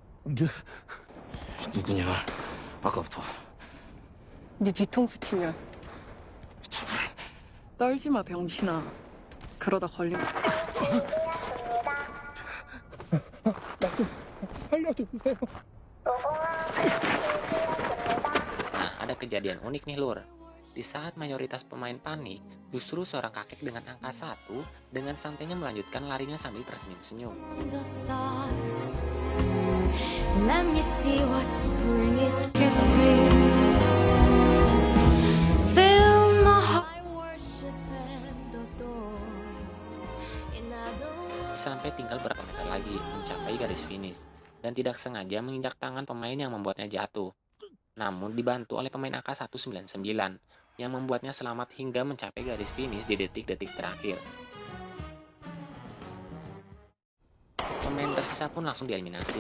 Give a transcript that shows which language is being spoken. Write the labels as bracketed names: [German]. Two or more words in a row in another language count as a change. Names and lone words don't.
[Korean] 누구냐? 아까부터. 네 뒤통수 치면 떨지 마 병신아. 그러다 걸리면 살려주세요. [Indonesian] Nah, ada kejadian unik nih lur. Di saat mayoritas pemain panik, justru seorang kakek dengan angka 1 dengan santainya melanjutkan larinya sambil tersenyum-senyum. [English] the stars. Let me see what spring is. Kiss me. Fill my heart. I worship and adore. In other words, [Indonesian] Sampai tinggal berapa meter lagi mencapai garis finish dan tidak sengaja menginjak tangan pemain yang membuatnya jatuh. Namun dibantu oleh pemain AK-199 yang membuatnya selamat hingga mencapai garis finish di detik-detik terakhir. Pemain tersisa pun langsung dieliminasi.